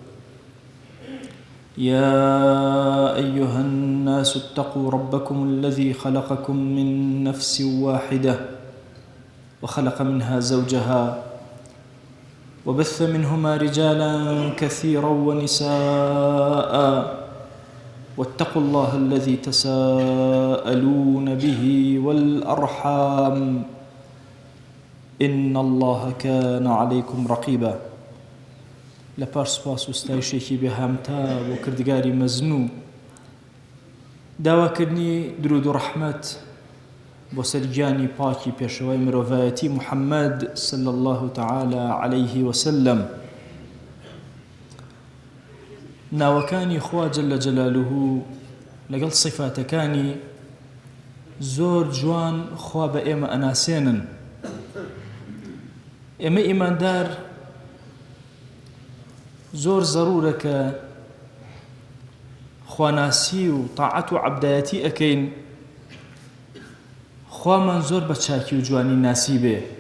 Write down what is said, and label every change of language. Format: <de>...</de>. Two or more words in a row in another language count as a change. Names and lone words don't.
<ar>يا أيها الناس اتقوا ربكم الذي خلقكم من نفس واحدة وخلق منها زوجها وبث منهما رجالا كثيرا ونساء، واتقوا الله الذي تساءلون به والأرحام إن الله كان عليكم رقيبا.</ar> <ckb>لپاش سپاس و ستایشێکی بێهامتا بۆ کردگاری مەزنوو، داواکردنی درود و ڕەحمەت بۆ سەرگیانی پاکی پێشەوەی مرۆڤایەتی محەممەد</ckb> <ar>صلی الله تعالى عليه وسلم.</ar> <ckb>ناوەکانی خوا</ckb> <ar>جەلە جەلالوه</ar> <ckb>لەگەڵ صیفاتەکانی زۆر جوان خوا بە ئێمە ئەناسێنن. ئێمە ئیماندار زۆر ضرورە کە خواناسی و تاعەت و عەبدایەتی ئەکەین، خوامان زۆر بە چاکی و جوانی ناسی بێ.</ckb>